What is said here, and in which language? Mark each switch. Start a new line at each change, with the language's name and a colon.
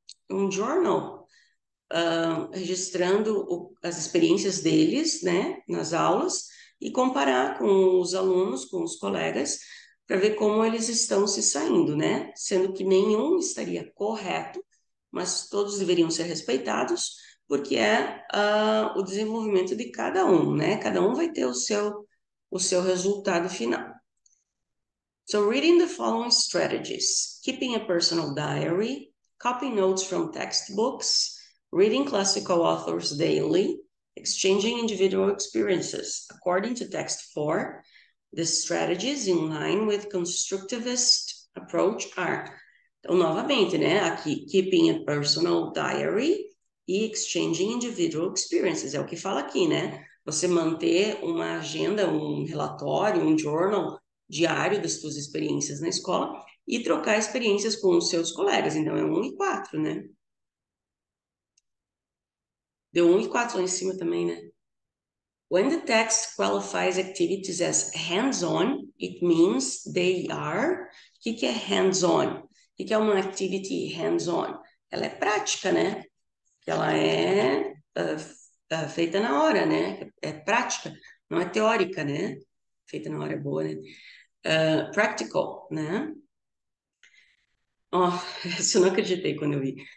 Portuguese: Um journal, registrando as experiências deles, né, nas aulas, e comparar com os alunos, com os colegas, para ver como eles estão se saindo, né? Sendo que nenhum estaria correto, mas todos deveriam ser respeitados, porque é o desenvolvimento de cada um, né? Cada um vai ter o seu resultado final.
English: So reading the following strategies: keeping a personal diary, copying notes from textbooks, reading classical authors daily, exchanging individual experiences. According to text 4, the strategies in line with constructivist approach are.
Portuguese: Então, novamente, né? Aqui,
English: keeping a personal diary
Portuguese: e
English: exchanging individual experiences.
Portuguese: É o que fala aqui, né? Você manter uma agenda, um relatório, um journal diário das suas experiências na escola e trocar experiências com os seus colegas. Então, é 1 e 4, né? Deu 1 e 4 lá em cima também, né?
English: When the text qualifies activities as hands-on, it means they are.
Portuguese: O que é hands-on? O que é uma activity hands-on? Ela é prática, né? Ela é feita na hora, né? É prática, não é teórica, né? Feita na hora é boa, né? Practical, né? Oh, isso eu não acreditei quando eu vi.